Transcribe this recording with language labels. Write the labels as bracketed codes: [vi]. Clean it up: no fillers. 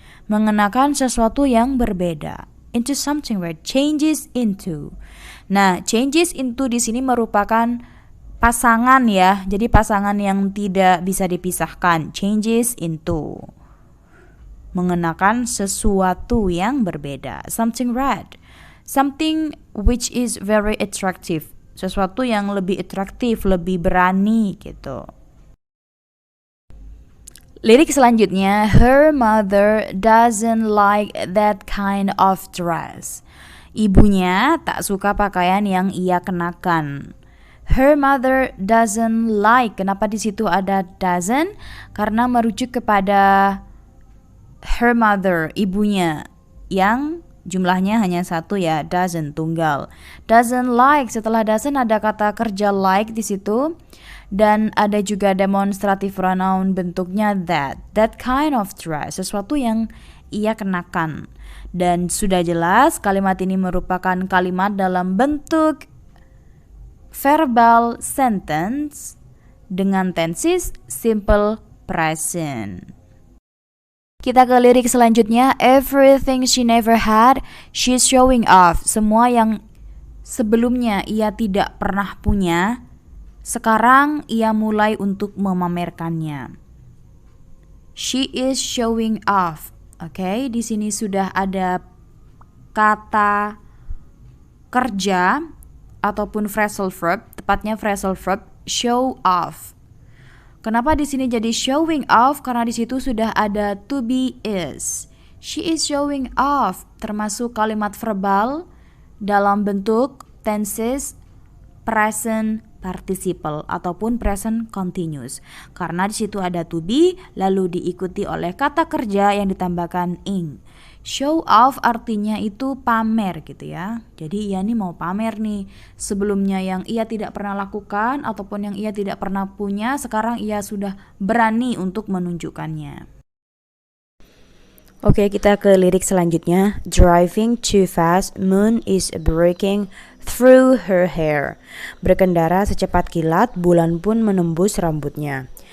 [id] Mengenakan sesuatu yang berbeda. [en] Into something red, changes into. [id] Nah, [en] changes into [id] di sini merupakan pasangan ya. Jadi pasangan yang tidak bisa dipisahkan. [en] Changes into. [id] Mengenakan sesuatu yang berbeda. [en] Something red. Something which is very attractive. [id] Sesuatu yang lebih atraktif, lebih berani gitu. Lirik selanjutnya, [en] her mother doesn't like that kind of dress. [id] Ibunya tak suka pakaian yang ia kenakan. [en] Her mother doesn't like. [id] Kenapa di situ ada [en] doesn't? [id] Karena merujuk kepada her mother, ibunya, yang jumlahnya hanya satu ya, doesn't, tunggal. Doesn't like, setelah doesn't ada kata kerja like di situ. Dan ada juga demonstrative pronoun bentuknya that. [en] That kind of dress, [id] sesuatu yang ia kenakan. Dan sudah jelas kalimat ini merupakan kalimat dalam bentuk verbal sentence dengan tenses simple present. Kita ke lirik selanjutnya, [en] everything she never had, she's showing off. [id] Semua yang sebelumnya ia tidak pernah punya, sekarang ia mulai untuk memamerkannya. [en] She is showing off. [id] Oke, di sini sudah ada kata kerja ataupun phrasal verb, tepatnya phrasal verb show off. Kenapa di sini jadi showing off? Karena di situ sudah ada to be is. [en] She is showing off, [id] termasuk kalimat verbal dalam bentuk tenses present participle ataupun present continuous. Karena di situ ada to be lalu diikuti oleh kata kerja yang ditambahkan ing. Show off artinya itu pamer gitu ya. Jadi ia nih mau pamer nih. Sebelumnya yang ia tidak pernah lakukan ataupun yang ia tidak pernah punya, sekarang ia sudah berani untuk menunjukkannya. Oke, kita ke lirik selanjutnya. [en] Driving too fast, moon is breaking through her hair. [id] Berkendara secepat kilat, bulan pun menembus rambutnya.